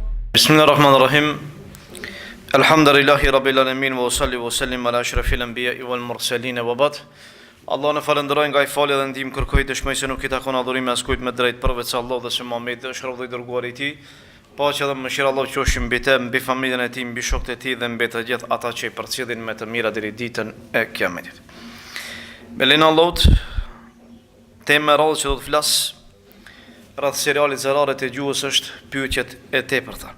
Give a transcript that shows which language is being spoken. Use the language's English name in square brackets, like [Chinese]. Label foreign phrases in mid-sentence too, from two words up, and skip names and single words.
[Arabic] بسم الله الرحمن الرحيم. الحمد لله رب العالمين وصل وسلم على أشرف الأنبياء والمرسلين وبعد. [Albanian] Allah në falenderoj nga I falë dhe ndihmë kërkoj dëshmoj se nuk I takon adhurimi askujt me drejt përveç Allahut dhe se Muhamedi është rob dhe I dërguar I Tij. Paqja dhe mëshira Allah qofshin mbi të, mbi familjen e tij, mbi shokët e tij dhe mbi të gjithë ata që I përcjellin me të mira deri ditën e Kiametit. Me lenin Allahut, tema e radhës që do të flas rreth serialit Zëraret e gjuhës është pyetjet e tepërta.